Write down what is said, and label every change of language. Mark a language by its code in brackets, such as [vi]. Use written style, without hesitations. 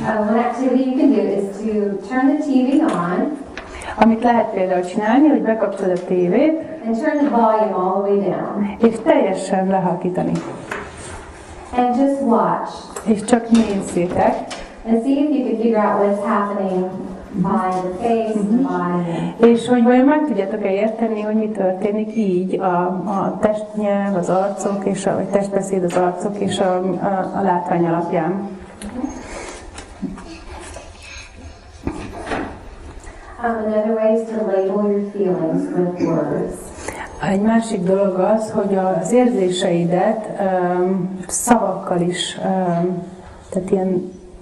[en] One activity you can do is to turn the TV on [hu] Amit lehet például csinálni, hogy bekapcsolod a tévét, [en] and turn the volume all the way down. [hu] és teljesen lehalkítani. [en] And just watch [hu] És csak nézzétek, [en] and see if you can figure out what's happening by the face, the body. [hu] és hogy vajon meg tudjátok-e érteni, hogy mi történik így a testnyelv, az arcok, és a testbeszéd, az arcok és a látvány alapján. [en] Another way is to label your feelings with words. [hu] Egy másik dolog az, hogy az érzéseidet szavakkal is, tehát ilyen